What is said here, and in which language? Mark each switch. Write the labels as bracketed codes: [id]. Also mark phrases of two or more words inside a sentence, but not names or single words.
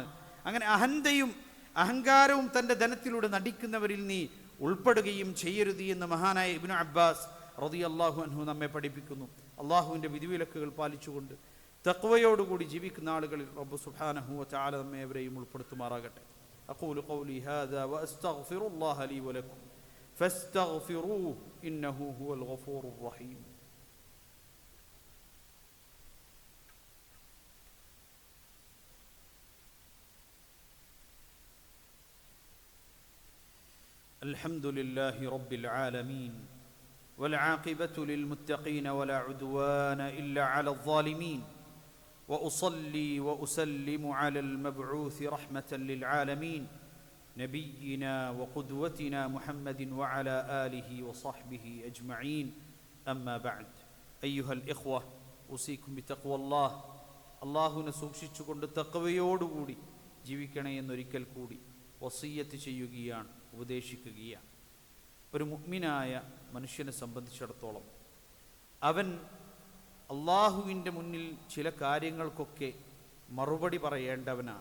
[ml] അങ്ങനെ അഹങ്കാരവും തൻ്റെ ധനത്തിലൂടെ നടിക്കുന്നവരിൽ നീ ഉൾപ്പെടുകയും ചെയ്യരുത് എന്ന് മഹാനായ ഇബ്നു അബ്ബാസ് [ar] رضي الله عنه [ml] നമ്മെ പഠിപ്പിക്കുന്നു. അള്ളാഹുവിൻ്റെ വിധിവിലക്കുകൾ പാലിച്ചുകൊണ്ട് തഖ്വയോടുകൂടി ജീവിക്കുന്ന ആളുകളിൽ റബ്ബ് [ar] سبحانه وتعالى [ml] നമ്മെ എവരെയും ഉൾപ്പെടുത്തുമാറാകട്ടെ. [ar] أقول قولي هذا وأستغفر الله لي ولكم فاستغفروه إنه هو الغفور الرحيم. الحمد لله رب العالمين والعاقبة للمتقين ولا عدوان إلا على الظالمين وأصلي وأسلم على المبعوث رحمة للعالمين نبينا وقدوتنا محمد وعلى آله وصحبه أجمعين أما بعد أيها الإخوة أوصيكم بتقوى الله, [ml] അള്ളാഹുവിനെ സൂക്ഷിച്ചുകൊണ്ട് തഖ്വയോടുകൂടി ജീവിക്കണേ എന്നൊരിക്കൽ കൂടി വസിയ്യത്ത് ചെയ്യുകയാണ്, ഉപദേശിക്കുകയാണ്. ഒരു മുഅ്മിനായ മനുഷ്യനെ സംബന്ധിച്ചിടത്തോളം അവൻ അള്ളാഹുവിൻ്റെ മുന്നിൽ ചില കാര്യങ്ങൾക്കൊക്കെ മറുപടി പറയേണ്ടവനാണ്.